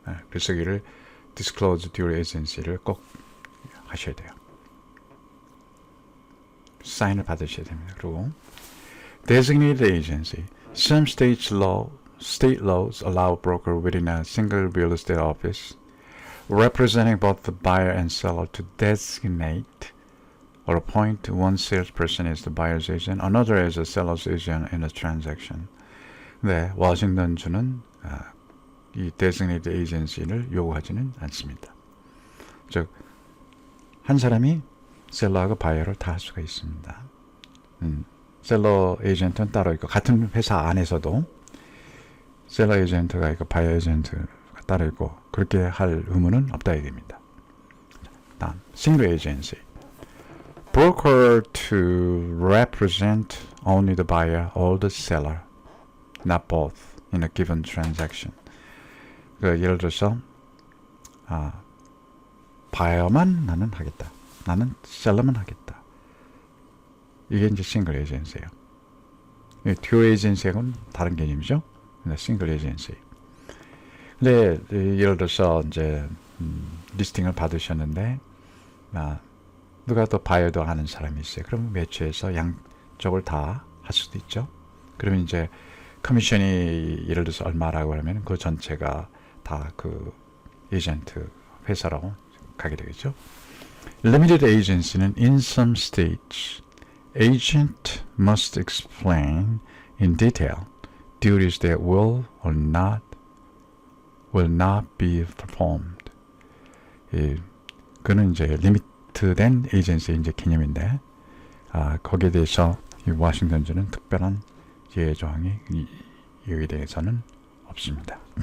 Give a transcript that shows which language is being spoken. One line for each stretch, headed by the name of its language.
Korean: 그래서 이를 disclose dual agency를 꼭 하셔야 돼요. 사인을 받으셔야 됩니다. 그리고
English: designated agency. Some state laws allow a broker within a single real estate office representing both the buyer and seller to designate or appoint one salesperson as the buyer's agent, another as a seller's agent in a transaction.
Korean: 네, 워싱턴주는 이 designated agency를 요구하지는 않습니다. 즉, 한 사람이 셀러하고 바이어를 다 할 수가 있습니다. 셀러 에이전트는 따로 있고 같은 회사 안에서도 셀러 에이전트가 있고 바이어 에이전트가 따로 있고 그렇게 할 의무는 없다 얘기입니다. 다음,
English: single agency. Broker to represent only the buyer or the seller, not both in a given transaction.
Korean: 예를 들어서 바이어만 나는 하겠다. 나는 셀러만 하겠다. 이게 이제 싱글 에이전시예요. 듀오 에이전시하고는 다른 개념이죠. 싱글 에이전시. 근데 예를 들어서 이제 리스팅을 받으셨는데 누가 또 바이어도 하는 사람이 있어요. 그러면 매치해서 양쪽을 다 할 수도 있죠. 그러면 이제 커미션이 예를 들어서 얼마라고 하면 그 전체가 다 그 에이전트 회사라고 가게 되겠죠.
English: Limited agency는 in some states, agent must explain in detail duties that will not be performed.
Korean: 그는 이제 리미트된 에이전시의 이제 개념인데, 거기에 대해서 이 워싱턴주는 특별한 예외 조항이 여기에 대해서는 없습니다.